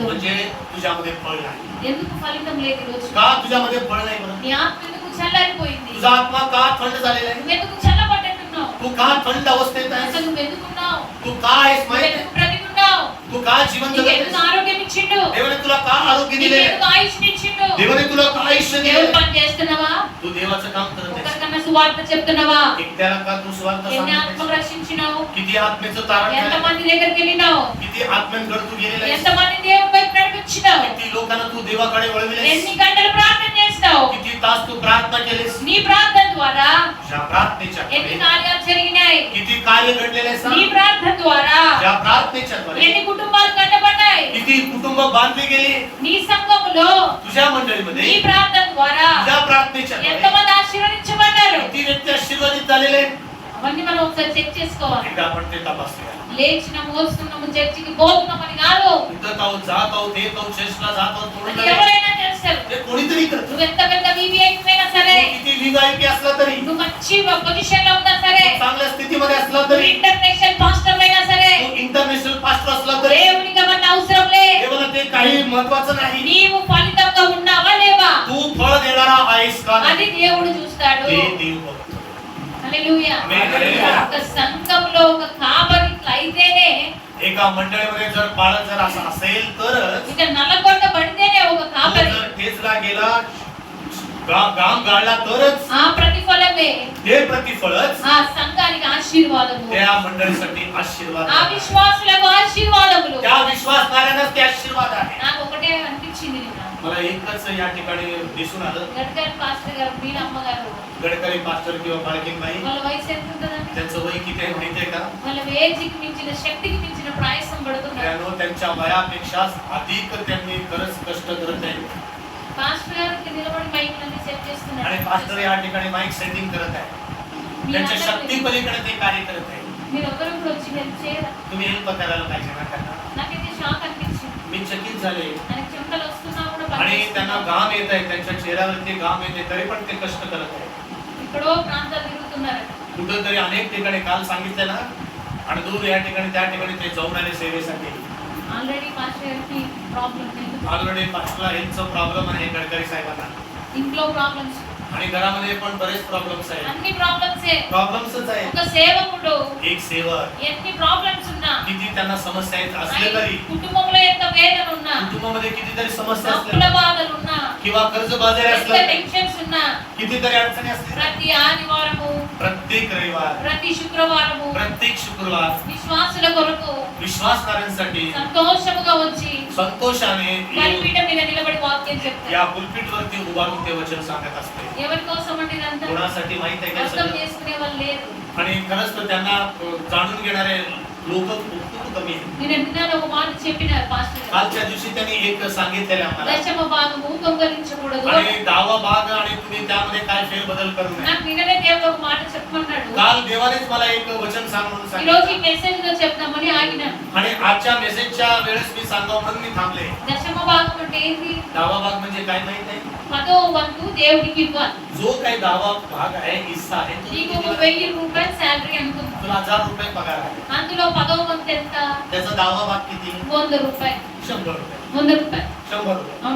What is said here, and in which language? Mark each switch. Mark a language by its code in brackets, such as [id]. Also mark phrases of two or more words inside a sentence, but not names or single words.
[mr] म्हणजे तुझ्यामध्ये फळ नाही. [te] ఎందుకు ఫలితం లేదు ఈ రోజు? [mr] का तुझ्यामध्ये फळ नाही बरं? [te] నీ ఆత్మ ఎందుకు చల్లారిపోయింది? [mr] तुझा आत्मा का थंड झालेला आहे? [te] నువ్వు ఎందుకు చల్లబడ్డట్టున్నావు? [mr] तू का थंड अवस्थेत [te] అసలు [mr] आहेस? [te] నువ్వు ఎందుకున్నావు? [mr] तू का आहेस [te] నువ్వు [mr] माहित [te] ఎందుకు బ్రతికున్నావు? [mr] तू का जीवन [te] నీకు [mr] जगत [te] ఎందుకు [mr] आहेस? [te] ఆరోగ్యం ఇచ్చిండు? [mr] देवाने तुला का आरोग्य [te] నీకు [mr] दिले? [te] ఎందుకు ఆయుష్ని ఇచ్చిండు? [mr] देवाने तुला का आयुष्य [te] దేవుడి [mr] दिले? [te] పని చేస్తున్నావా? [mr] तू देवाचं काम करत आहेस. [te] ఒకరికన్నా సువార్త చెప్తున్నావా? [mr] एकट्याला का तू स्वार्थ [te] ఎన్ని [mr] सांगत [te] ఆత్మలు [mr] आहेस? [te] రక్షించినావు? [mr] किती आत्मेचं तारण [te] ఎంత [mr] झालं? [te] మంది దగ్గరికి వెళ్ళినావు? [mr] किती आत्म्यांकडे तू गेलेला आहेस? [te] ఎంత మంది దేవుని వైపు నడిపించినావు? [mr] किती लोकांना तू देवाकडे वळविलेस? [te] ఎన్ని గంటలు ప్రార్థన చేస్తావు? [mr] किती तास तू प्रार्थना केलीस? [te] నీ ప్రార్థన ద్వారా [mr] तुझ्या प्रार्थनेच्या [te] ఎన్ని [mr] कडे [te] కార్యాలు జరిగినాయి? [mr] किती कार्य घडलेले आहे [te] నీ [mr] सांग. [te] ప్రార్థన ద్వారా [mr] ज्या प्रार्थनेच्या द्वारे [te] ఎన్ని కుటుంబాలు కట్టబడ్డాయి? [mr] किती कुटुंब बांधली गेली [te] నీ సంఘములో [mr] तुझ्या [te] నీ [mr] मंडळीमध्ये, [te] ప్రార్థన ద్వారా [mr] तुझ्या प्रार्थनेच्या द्वारे [te] ఎంతమంది ఆశీర్వదించబడ్డారు? [mr] किती व्यक्ती आशीर्वादित झालेले आहेत? [te] అవన్నీ మనం ఒకసారి చెక్ చేసుకోవాలి. [mr] एकदा आपण ते तपासूया. [te] లేచిన మోస్తున్నాము, చర్చికి పోతున్నామని కాదు. [mr] इथं आहोत, जात आहोत, येत आहोत, चर्चला जात आहोत म्हणून [te] అది [mr] नाही. [te] ఎవరైనా చేస్తారు. [mr] ते कोणीतरी करतं. [te] నువ్వు ఎంత పెద్ద VVIP అయినా సరే, [mr] तो किती VIP असला तरी, [te] నువ్వు మంచి పొజిషన్ లో ఉన్నా సరే, [mr] तो चांगल्या स्थितीमध्ये असला [te] నువ్వు [mr] तरी, [en] international pastor [te] అయినా సరే, [mr] तो [en] international pastor [mr] असला तरी, [te] దేవునికి అవన్నీ అవసరం లే. [mr] देवाला ते काही महत्वाचं नाही. [te] నీవు ఫలితంగా ఉన్నావా లేవా? [mr] तू फळ देणारा आहेस का [te] అది [mr] नाही? [te] దేవుడు చూస్తాడు. [mr] ते देव बघतो. [te] హల్లెలూయా. ఆమేన్, హల్లెలూయా. ఒక సంఘంలో ఒక కాపరి ఇట్లా అయితేనే, [mr] एका मंडळीमध्ये जर पाळत जर असं असेल तरच, [te] ఇక నల్లగొట్టబడితేనే ఒక [mr] तो [te] కాపరి [mr] जर ठेचला गेला, गाम गाळला तरच [te] ఆ ప్రతిఫలమే [mr] ते प्रतिफळच [te] ఆ సంఘానికి ఆశీర్వాదము, [mr] त्या मंडळीसाठी आशीर्वाद [te] ఆ [mr] आहे. [te] విశ్వాసులకు ఆశీర్వాదములు. [mr] त्या विश्वासणाऱ्यांनाच ते आशीर्वाद आहे. [te] నాకు ఒకటే అనిపించింది నిన్న. [mr] मला एकच या ठिकाणी दिसून आलं. [te] గడ్కరీ పాస్టర్ గారు, మీన అమ్మగారు, [mr] गडकरी पास्टर किंवा बाळकीनबाई, [te] వాళ్ళ వయసు ఎంత ఉంటుందండి? [mr] त्यांचं वय किती आहे माहितीये का? [te] వాళ్ళ వేజికి మించిన, శక్తికి మించిన ప్రయాసం పడుతున్నారు. [mr] त्यानं त्यांच्या वयापेक्षा अधिक त्यांनी खरंच कष्ट करत आहेत. [te] పాస్టర్ గారికి నిలబడి మైకులన్నీ సెట్ చేస్తున్నారు. [mr] आणि पास्टर या ठिकाणी माईक सेटिंग करत आहे. त्यांच्या शक्ती पलीकडे ते कार्य करत आहे. [te] మీరు ఎవరు కూడా వచ్చి హెల్ప్ చేయరా? [mr] तुम्ही हेल्प करायला पाहिजे ना त्यांना. [te] నాకైతే షాక్ అనిపించింది. [mr] मी चकित झाले. [te] ఆయనకి చెమటలు వస్తున్నా కూడా [mr] आणि त्यांना [te] పనిచేస్తున్నారు. [mr] घाम येत आहे, त्यांच्या चेहऱ्यावरती घाम येते, तरी पण ते कष्ट करत आहे. [te] ఇక్కడో ప్రాంతాలు తిరుగుతున్నారు. [mr] कुठंतरी अनेक ठिकाणी काल सांगितलं ना, आणि दूर या ठिकाणी त्या ठिकाणी ते जाऊन आले सेवेसाठी. [en] already pastor [te] గారికి ప్రాబ్లం లేదు. [mr] ऑलरेडी पास्टरला हेल्थचा प्रॉब्लेम आहे गडकरी साहेबांना, [te] ఇంట్లో ప్రాబ్లమ్స్, [mr] आणि घरामध्ये पण बरेच प्रॉब्लेम्स आहेत. [te] అన్ని ప్రాబ్లమ్సే. [mr] प्रॉब्लेम्सच आहेत. [te] ఒక సేవకుడు [mr] एक सेवक [te] ఎన్ని ప్రాబ్లమ్స్ ఉన్నా, [mr] किती त्यांना समस्या आहेत असले [te] ఆయన [mr] तरी, [te] కుటుంబంలో ఎంత వేదన ఉన్నా, [mr] कुटुंबामध्ये कितीतरी समस्या [te] అప్పుల [mr] असल्या [te] బాధలు ఉన్నా, [mr] किंवा कर्जबाजारी [te] ఎంత [mr] असल्या, [te] టెన్షన్స్ ఉన్నా, [mr] कितीतरी अडचणी असल्या, [te] ప్రతి ఆదివారము, [mr] प्रत्येक रविवार, [te] ప్రతి శుక్రవారము [mr] प्रत्येक शुक्रवार [te] విశ్వాసుల కొరకు [mr] विश्वासणाऱ्यांसाठी [te] సంతోషముగా వచ్చి [mr] संतोषाने [te] బలిపీఠం మీద నిలబడి వాక్యం చెప్తారు. [mr] या पुलपीठ वरती उभारून ते वचन सांगत असते. [te] ఎవరి కోసం అంటే ఇదంతా [mr] कोणासाठी माहित आहे का [te] అర్థం [mr] सगळं? [te] చేసుకునే వాళ్ళు లేరు. [mr] आणि खरंच तर त्यांना जाणून घेणारे लोक खूप कमी आहेत. [te] నేను ఎంతనాడు ఒక మాట చెప్పినారు పాస్టర్ గారు. [mr] कालच्या दिवशी त्यांनी एक सांगितलेलं आम्हाला, [te] దశమ భాగము దొంగలించకూడదు. [mr] आणि दहावा भाग आणि तुम्ही त्यामध्ये काय फेरबदल करू नये. [te] నాకు నిన్ననే దేవుడు ఒక మాట చెప్పమన్నాడు. [mr] काल देवानेच मला एक वचन सांग म्हणून [te] ఈ రోజు ఈ [mr] सांगितलं, [te] మెసేజ్ లో చెప్దామని ఆగినాను. [mr] आणि आजच्या मेसेजच्या वेळेस मी सांगावं म्हणून मी थांबले. [te] దశమ భాగం అంటే ఏంటి? [mr] दहावा भाग म्हणजे काय माहित आहे? [te] 10వ వంతు దేవుడికి ఇవ్వాలి. [mr] जो काही दहावा भाग आहे, हिस्सा आहे, तो [te] నీకు [mr] किती [te] ఒక [mr] दिला? [te] 1000 రూపాయలు శాలరీ అనుకుందా. [mr] तुला 1000 रुपये पगार आहे. [te] అందులో 10వ వంతు ఎంత? [mr] त्याचा दहावा भाग किती? [te] 100 రూపాయలు. [mr] 100 रुपये. [te] 100 రూపాయలు. [mr] 100 रुपये. [te] అవునా?